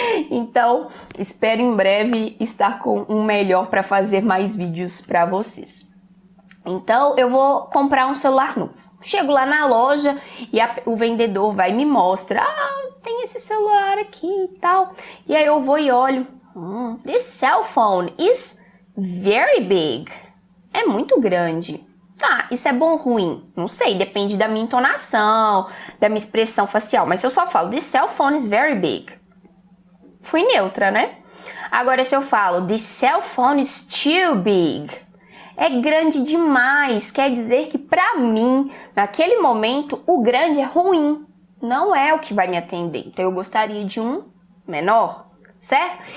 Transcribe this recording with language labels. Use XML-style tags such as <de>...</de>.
<pt>Então, espero em breve estar com um melhor para fazer mais vídeos para vocês. Então, eu vou comprar um celular novo. Chego lá na loja e o vendedor vai e me mostra. Tem esse celular aqui e tal. E aí eu vou e olho.</pt> <en>This cell phone is very big.</en> <pt>É muito grande. Tá, isso é bom ou ruim? Não sei, depende da minha entonação, da minha expressão facial. Mas se eu só falo,</pt> <en>this cell phone is very big,</en> <pt>fui neutra, né? Agora, se eu falo,</pt> <en>this cell phone is too big,</en> <pt>é grande demais, quer dizer que pra mim, naquele momento, o grande é ruim, não é o que vai me atender. Então, eu gostaria de um menor, certo?</pt>